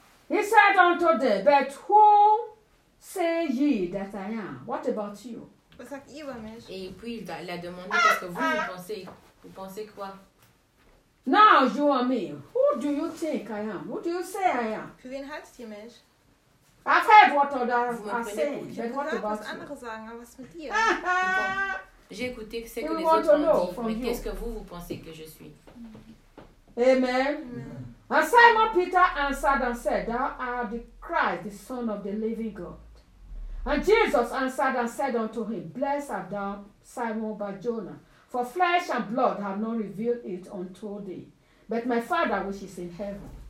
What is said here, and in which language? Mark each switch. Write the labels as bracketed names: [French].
[English] He said unto them, but who say ye that I am? What about you? [French] Et puis il a demandé qu'est-ce que vous pensez? Vous pensez quoi? [English] Now you and me, who do you think I am? Who do you say I am? [German] Für wen haltet ihr mich? [English] I've heard what others are saying. But what about [German] you? Sagen, aber was mit dir? [French] J'ai écouté ce que les autres ont dit. Mais qu'est-ce que vous pensez que je suis? Amen. [English] And Simon Peter answered and said, thou art the Christ, the Son of the living God. And Jesus answered and said unto him, blessed art thou, Simon Barjona, for flesh and blood have not revealed it unto thee, but my Father which is in heaven.